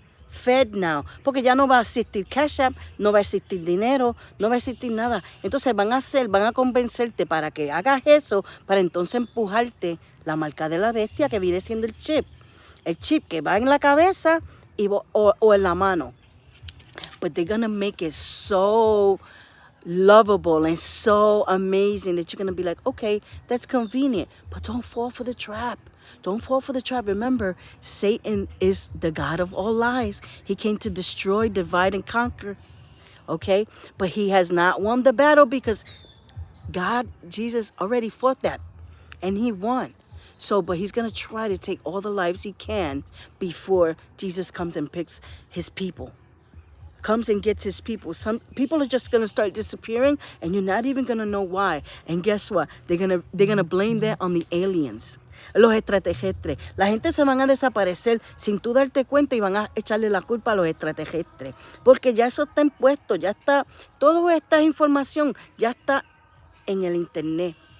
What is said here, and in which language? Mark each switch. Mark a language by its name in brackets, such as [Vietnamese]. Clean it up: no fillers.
[Spanish] Fed Now, porque ya no va a existir Cash App, no va a existir dinero, no va a existir nada. Entonces van a convencerte para que hagas eso, para entonces empujarte la marca de la bestia, que viene siendo el chip que va en la cabeza o en la mano. [English] But they're gonna make it so lovable and so amazing that you're gonna be like, okay, that's convenient, but don't fall for the trap. Don't fall for the trap. Remember, Satan is the God of all lies. He came to destroy, divide, and conquer. Okay? But he has not won the battle because Jesus already fought that. And he won. So, but he's going to try to take all the lives he can before Jesus comes and picks his people. Comes and gets his people. Some people are just going to start disappearing and you're not even going to know why. And guess what? They're gonna blame that on the aliens. [Spanish] Los extraterrestres. La gente se van a desaparecer sin tú darte cuenta y van a echarle la culpa a los extraterrestres. Porque ya eso está impuesto, ya está, toda esta información ya está en el internet.